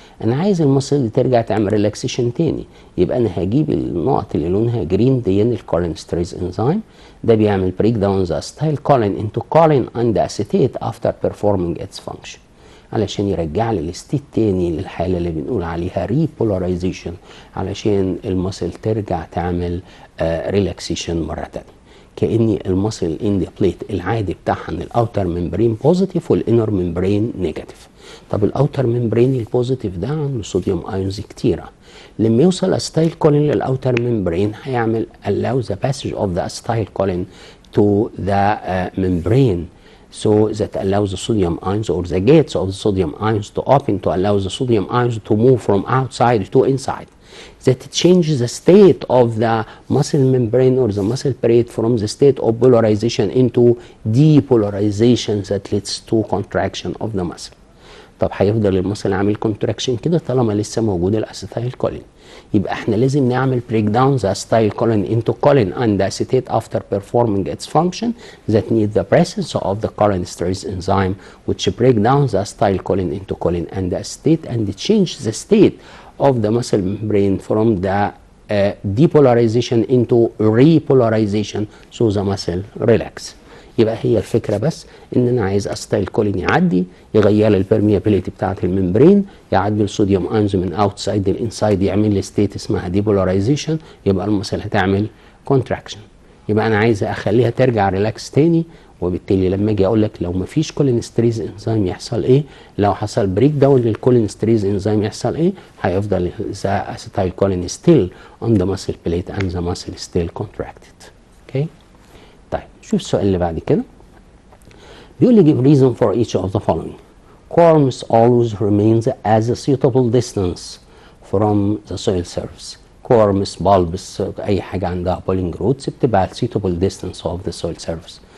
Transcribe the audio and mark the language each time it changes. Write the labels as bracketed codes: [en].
[ar] انا عايز المسل دي ترجع تعمل ريلاكسيشن تاني، يبقى انا هجيب النقط اللي لونها جرين دي الكولينستريز انزيم ده بيعمل بريك داون ذا ستايل كولين انتو كولين اند اسيتيت افتر بيرفورمينج اتس فانكشن علشان يرجع لي الستيت تاني للحاله اللي بنقول عليها ريبولاريزيشن علشان المسل ترجع تعمل ريلاكسيشن مره تانيه. كأن المسل اند بليت العادي بتاعها ان الاوتر ممبرين بوزيتيف والانر ممبرين نيجاتيف. طب الاوتر ممبرين البوزيتيف ده عنده صوديوم ايونز كتيره، لما يوصل استايل كولين للاوتر ممبرين هيعمل [en] allow the passage of the acetylcholine to the membrane so that allows the sodium ions or the gates of the sodium ions to open to allow the sodium ions to move from outside to inside. That changes the state of the muscle membrane or the muscle parade from the state of polarization into depolarization that leads to contraction of the muscle. [ar] طب هيفضل المسل عامل كونتراكشن كده طالما لسه موجود الاسيتايل كولين، يبقى احنا لازم نعمل بريك داون [en] The acetylcholine into choline and acetate after performing its function that need the presence of the cholinesterase enzyme which break down the acetylcholine into choline and acetate and change the state of the muscle membrane from the depolarization into repolarization so the muscle relax. [ar] يبقى هي الفكره بس ان انا عايز استايل كولين يعدي يغير لي البرميابيليتي بتاعه الممبرين، يعدي الصوديوم ايونز من اوتسايد للانسايد، يعمل لي ستيت اسمها ديبولاريزيشن، يبقى المسل هتعمل كونتراكشن. يبقى انا عايز اخليها ترجع ريلاكس تاني، وبالتالي لما اجي اقول لك لو ما فيش كولينستريز انزيم يحصل ايه؟ لو حصل بريك داون للكولينستريز انزيم يحصل ايه؟ هيفضل ذا اسيتايل كولين ستيل اون ذا ماسل بليت اند ذا ماسل ستيل كونتراكتد. اوكي؟ طيب شوف السؤال اللي بعد كده. بيقول لي [en] give reason for each of the following. Corms always remains as a suitable distance from the soil surface. Corms, bulbs، [ar] اي حاجه عندها [en] polling roots بتبقى suitable distance of the soil surface.